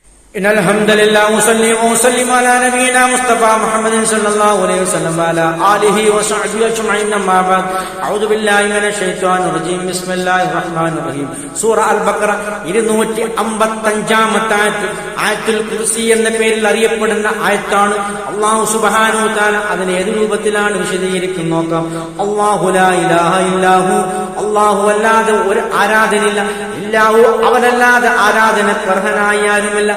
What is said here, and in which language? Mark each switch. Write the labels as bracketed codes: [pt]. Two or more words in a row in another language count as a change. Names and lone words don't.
[ar] إن الحمد لله وصلي وسلم على نبينا مصطفى محمد صلى الله عليه وسلم وعلى آله وصحبه أجمعين أما بعد أعوذ بالله من الشيطان الرجيم بسم الله الرحمن الرحيم [ml] സൂറ അൽ ബഖറ 255-ാമത്തെ ആയത്തുൽ കുർസി എന്ന പേരിൽ അറിയപ്പെടുന്ന ആയത്താണ്. [ar] الله سبحانه وتعالى [ml] അതിനെ ഏത് രൂപത്തിലാണ് വിശദീകരിക്കുന്നത് നോക്കാം. [ar] الله لا إله إلا هو, [ml] അല്ലാഹു അല്ലാതെ ഒരു ആരാധനയില്ല, ഇല്ലാഹു അവനല്ലാതെ ആരാധനക്ക് അർഹനായ ആരുമില്ല.